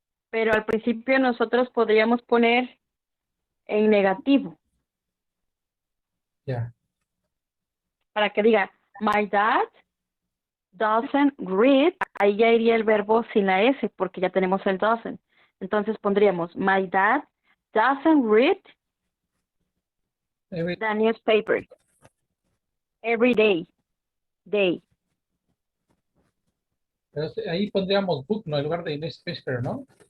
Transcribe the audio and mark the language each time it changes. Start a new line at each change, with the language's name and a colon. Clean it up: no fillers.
Spanish: Pero al principio nosotros podríamos poner en negativo Ya. para que diga,
English: my dad doesn't read.
Spanish: Ahí ya iría el verbo sin la S porque ya tenemos el doesn't. Entonces pondríamos,
English: my dad doesn't read Every- the newspaper every day. Day.
Spanish: pero ahí pondríamos book, ¿no? En lugar de newspaper, ¿no?